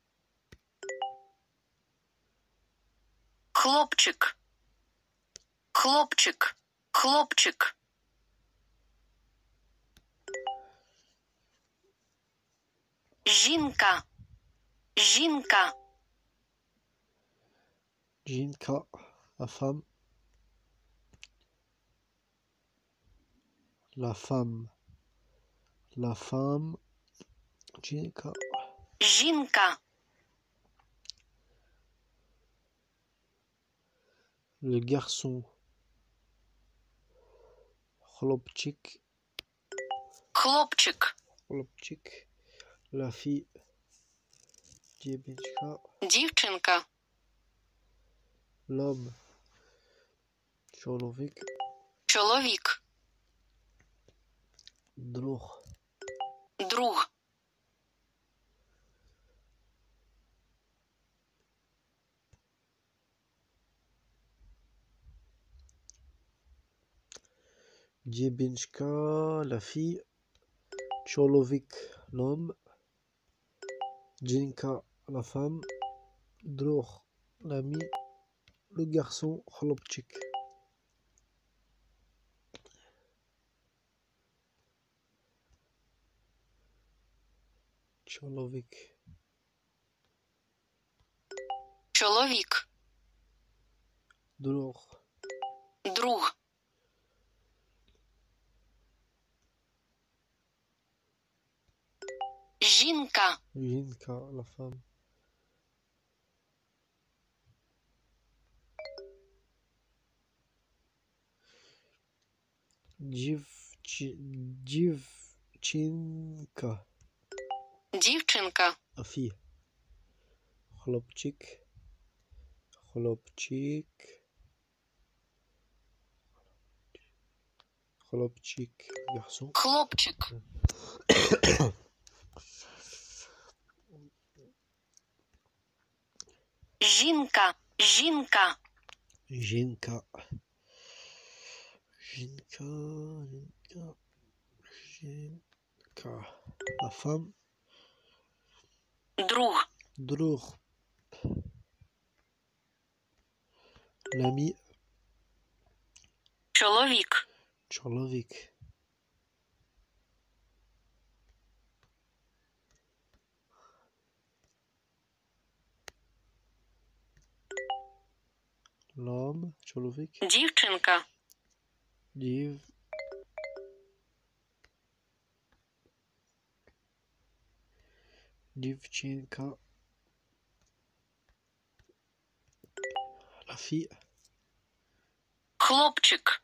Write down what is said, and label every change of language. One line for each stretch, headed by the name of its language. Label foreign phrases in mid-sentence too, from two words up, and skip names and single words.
Ukrainian: Хлопчик. Хлопчик. Хлопчик. Жінка. Жінка.
French: Jinka, la femme. La femme. La femme. Jinka.
Ukrainian: Жінка.
French: Le garçon.
Ukrainian: Хлопчик. Хлопчик. Хлопчик.
French: La fille. Девочка.
Ukrainian: Дівчинка.
French: L'homme. Cholovik.
Ukrainian: Чоловік. друг, Друг. Дебенчка,
French: la fille, Чоловік, l'homme, Джинка, la femme, друг, l'ami, le garçon,
Ukrainian: хлопчик. Чоловік, Чоловік. друг, Друг. Жінка. жінка,
French: la femme.
Ukrainian: Дівчинка, Дівчинка.
French: la fille,
Ukrainian: хлопчик, хлопчик, хлопчик, garçon. Хлопчик. Жінка. Жінка. Жінка, жінка, жінка, жінка,
French: la femme,
Ukrainian: Друг. друг, l'ami, Чоловік. чоловік, l'homme, чоловік, Дівчинка. дівчинка,
French: la fille,
Ukrainian: Хлопчик.